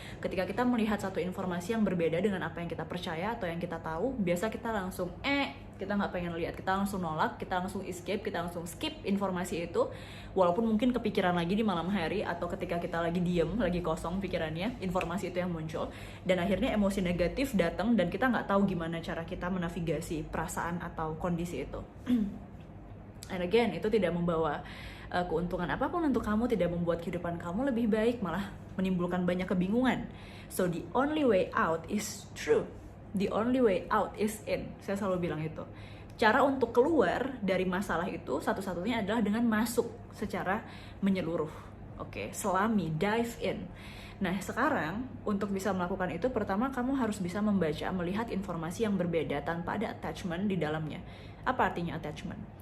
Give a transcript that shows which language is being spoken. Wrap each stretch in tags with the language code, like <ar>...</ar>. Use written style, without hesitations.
<id>Ketika kita melihat satu informasi yang berbeda dengan apa yang kita percaya atau yang kita tahu, biasa kita langsung kita nggak pengen lihat, kita langsung nolak, kita langsung escape, kita langsung skip informasi itu, walaupun mungkin kepikiran lagi di malam hari atau ketika kita lagi diem, lagi kosong pikirannya, informasi itu yang muncul, dan akhirnya emosi negatif datang dan kita nggak tahu gimana cara kita menavigasi perasaan atau kondisi itu.</id> <en>And again,</en> <id>itu tidak membawa keuntungan apapun untuk kamu, tidak membuat kehidupan kamu lebih baik, malah menimbulkan banyak kebingungan.</id> <en>So the only way out is through. The only way out is in.</en> <id>Saya selalu bilang itu. Cara untuk keluar dari masalah itu satu-satunya adalah dengan masuk secara menyeluruh. Oke, selami,</id> <en>dive in.</en> <id>Nah, sekarang untuk bisa melakukan itu, pertama kamu harus bisa membaca, melihat informasi yang berbeda tanpa ada attachment di dalamnya. Apa artinya attachment?</id>